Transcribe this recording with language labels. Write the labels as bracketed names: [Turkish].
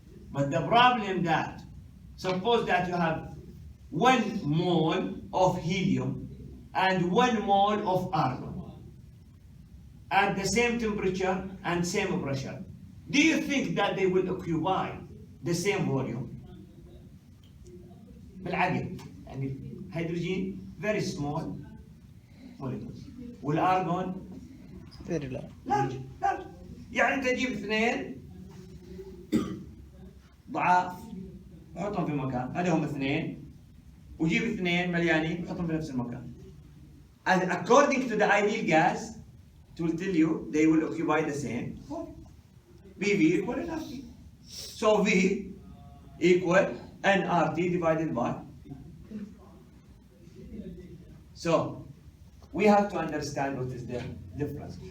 [English] But the problem that, suppose that you have 1 mole of helium and 1 mole of argon at the same temperature and same pressure. Do you think that they will occupy the same volume? [Arabic] بالعقل يعني [English] hydrogen very small molecules والارجون very low. large. [Arabic] يعني انت تجيب 2 ضعاف وحطهم في مكان، هذا هم 2 وجيب 2 مليانين وحطهم في نفس المكان. [English] And according to the ideal gas, it will tell you they will occupy the same volume. PV equal nRT. So V equal nRT divided by. So we have to understand what is the difference.